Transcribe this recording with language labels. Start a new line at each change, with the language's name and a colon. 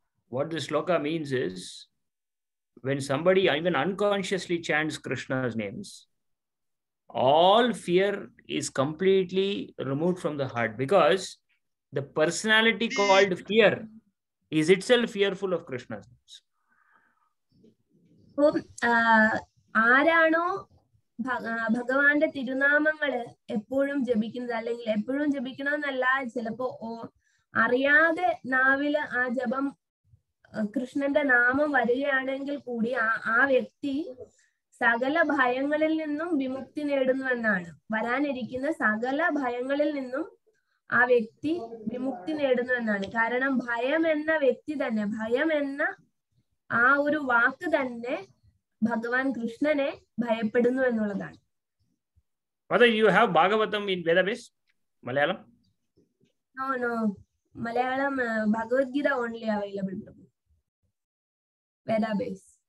English: What this sloka means is, when somebody even unconsciously chants Krishna's names, all fear is completely removed from the heart, because the personality called fear is itself fearful of Krishna's names.
Malayalam: ആരാണോ ഭഗവാന്റെ തിരുനാമങ്ങള് എപ്പോഴും ജപിക്കുന്നത്, അല്ലെങ്കിൽ എപ്പോഴും ജപിക്കണമെന്നല്ല, ചിലപ്പോ അറിയാതെ നാവില് ആ ജപം കൃഷ്ണന്റെ നാമം വരികയാണെങ്കിൽ കൂടി ആ വ്യക്തി സകല ഭയങ്ങളിൽ നിന്നും വിമുക്തി നേടുന്നുവെന്നാണ്. വരാനിരിക്കുന്ന സകല ഭയങ്ങളിൽ നിന്നും ആ വ്യക്തി വിമുക്തി നേടുന്നുവെന്നാണ്. കാരണം ഭയം എന്ന വ്യക്തി തന്നെ, ഭയം എന്ന ആ ഒരു വാക്ക് തന്നെ ഭഗവാൻ കൃഷ്ണനെ ഭയപ്പെടുന്നു എന്നുള്ളതാണ്.
English: Whether you have Bhagavatam in Vedabase, Malayalam? No. Malayalam, Bhagavad Gita only available. Vedabase.